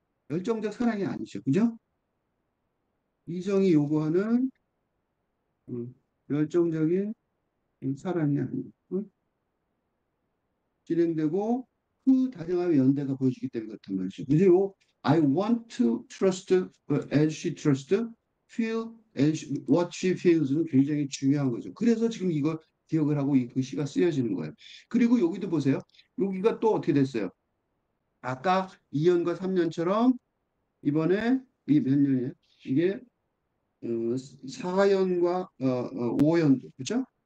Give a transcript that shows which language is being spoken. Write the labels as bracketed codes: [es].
[ko] 열정적 사랑이 아니죠. 그죠? 이성이 요구하는 음, 열정적인 사랑이 아니고 진행되고 그 다정함의 연대가 보여지기 때문에 그렇단 말이죠. 그리고 [en] I want to trust as she trusts, feel as what she feels는 [ko] 굉장히 중요한 거죠. 그래서 지금 이걸 기억을 하고 그 시가 쓰여지는 거예요. 그리고 여기도 보세요. 여기가 또 어떻게 됐어요? 아까 2년과 3년처럼 이번에 이 몇 년이에요? 이게 4연과 5연도 그죠?